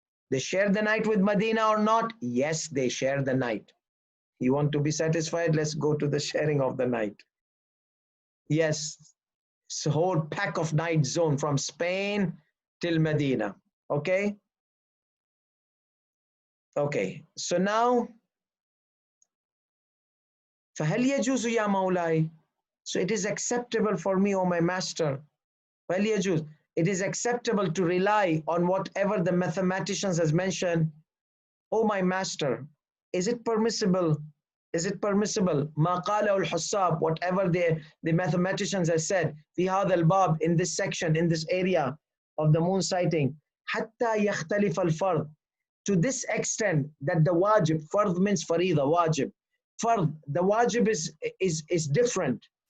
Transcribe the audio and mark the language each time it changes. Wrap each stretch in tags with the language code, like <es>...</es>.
<en>They share the night with Medina or not? Yes, they share the night. You want to be satisfied? Let's go to the sharing of the night. Yes, it's a whole pack of night zone from Spain till Medina. Okay? Okay, so now</en> <ar>فهل يجوز يا مولاي?</ar> <en>So it is acceptable for me, O my master.</en> <ar>فهل يجوز?</ar> <en>It is acceptable to rely on whatever the mathematicians has mentioned. O my master, is it permissible? Is it permissible?</en> <ar>ما قاله الحساب,</ar> <en>whatever the mathematicians have said</en> <ar>في هذا الباب,</ar> <en>in this section, in this area of the moon sighting,</en> <ar>حتى يختلف الفرض,</ar> <en>to this extent that the wajib, fard means farida, wajib, fard, the wajib is different.</en>